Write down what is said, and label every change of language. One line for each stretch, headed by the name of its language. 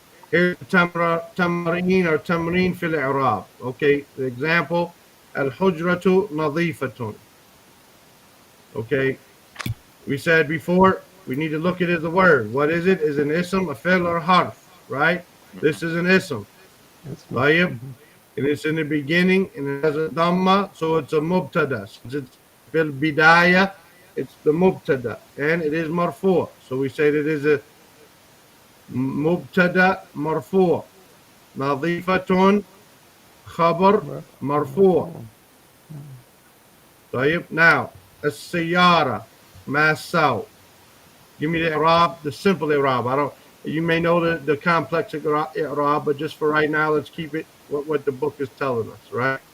English: here's
Arabic: تمرين or تمرين في الإعراب.
English: Okay, the example,
Arabic: الحجرة نظيفة.
English: Okay, we said before, we need to look at it as a word. What is it? Is an ism, a fi'l, or a harf, right? This is an ism.
Arabic: طيب.
English: And it's in the beginning, and it has a dhamma, so it's a mubtada. Since it's fil bidaya, it's the mubtada, and it is marfu'. So we say that it is a mubtada marfu'.
Arabic: نظيفة خبر مرفوع. طيب. Now, السيارة ما ساو.
English: Give me the i'rab, the simple i'rab. I don't. You may know the complex i'rab, but just for right now, let's keep it what the book is telling us, right?